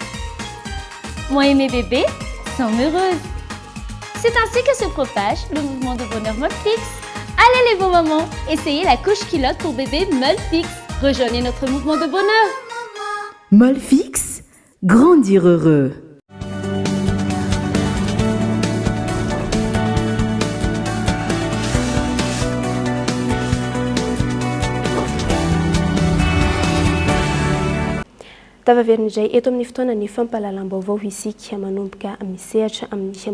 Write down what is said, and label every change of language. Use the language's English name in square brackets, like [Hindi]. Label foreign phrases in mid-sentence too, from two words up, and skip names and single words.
[French] Moi et mes bébés sont heureuses. C'est ainsi que se propage le mouvement de bonheur Molfix. Allez les beaux mamans, essayez la couche culotte pour bébé Molfix. Rejoignez notre mouvement de bonheur. Molfix, grandir heureux. [Malagasy] Tavaverindray eto amin'ny fotoana ny fampahalalam-baovao isika manomboka misehatra amin'ny